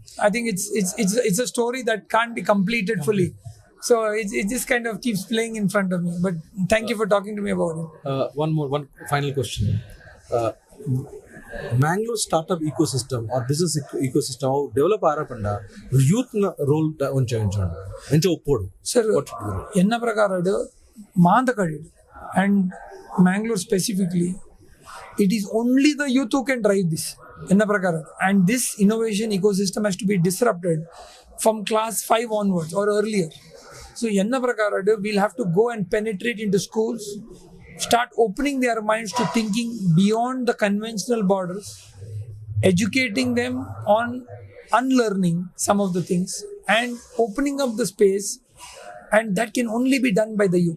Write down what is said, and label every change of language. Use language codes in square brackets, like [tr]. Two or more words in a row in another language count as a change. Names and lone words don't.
[en] I think it's a story that can't be completed fully. So it just kind of keeps playing in front of me. But thank you for talking to me about it. One final question. Mangalore startup ecosystem or business ecosystem develop ಆರಪಂಡ youth role [tcy] ಎಂಚ ಒಪ್ಪೋಡು ಸರ್ ಎನ್ನ ಪ್ರಕಾರ ಮಾಂತಕಡಿ [en] and Mangalore specifically, it is only the youth who can drive this [tcy] enna prakara, [en] and this innovation ecosystem has to be disrupted from class 5 onwards or earlier. So [tcy] enna prakara [en] we'll have to go and penetrate into schools, start opening their minds to thinking beyond the conventional borders, educating them on unlearning some of the things and opening up the space, and that can only be done by the youth.